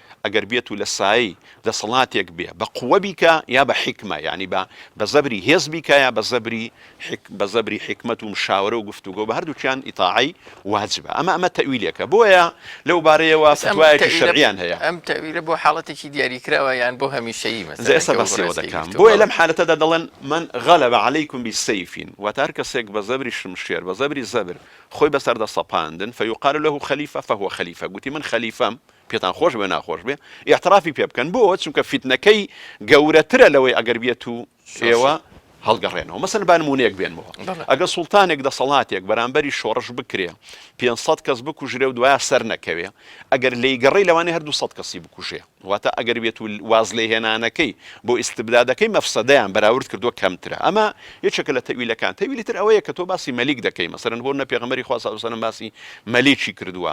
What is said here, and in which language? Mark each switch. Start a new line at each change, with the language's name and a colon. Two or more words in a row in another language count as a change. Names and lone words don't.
Central Kurdish: ئەگەر بێت و لە سایی دەسەڵاتێک بێ بە قووە بیکە یا بە حکمە یعنی بە زەبری هێز بیکە یا بە زەبری حکمت و مشاورە و گفتوگۆ بە هەردووچیان ئیتاعی واجبە ئەمە تەویلێکە بۆیە لەو بارەیەوە فتوایەکی شەرعیان هەیە ئەم تەویلە بۆ حاڵەتێکی دیاریکراوە یان بۆ هەمیشەیی مەسەڵەن ئێستا بەسیەوە دەکەم بۆیە لەم حالەتەدا دەڵێن
Arabic: من غەلەب عەلەیکم بالسەیف
Central Kurdish: واتە هەر کەسێک بە زەبری شمشێر بە زەبری زەبر خۆی بەسەر دەسەپاندن
Arabic: فيقال له خەلیفە فهو خەلیفە
Central Kurdish: گوتی من خەلیفەم پێتان خۆش بێ ناخۆش بێ ئیعترافی پێ بکەن بۆ چونکە فیتنەکەی گەورەترە لەوەی ئەگەر بێت و ئێوە هەڵگەڕێنەوە مەسەن با نمونەیەک بێنمەوە ئەگە سوڵتانێک دەسەڵاتێک بەرامبەری شۆڕش بکرێ 500 کەس بکوژرێ و دوایە سەر نەکەوێ ئەگەر لێیگەڕی لەوانەیە هەردوو 100 کەسی بکوژێ واتە ئەگەر بێت و واز لێهێنانەکەی بۆ ئیستبدادەکەی مەفسەدەیان بەراورد کردووە کەمترە ئەمە یەکێکە لە تەویلەکان تەویلی تر ئەوەیە کە تۆ باسی مەلیک دەکەی مەسەرەن بۆ نە پێغەمبەری خوا
Arabic: صلی الله علیه و سلم
Central Kurdish: باسی مەلیکی کردووە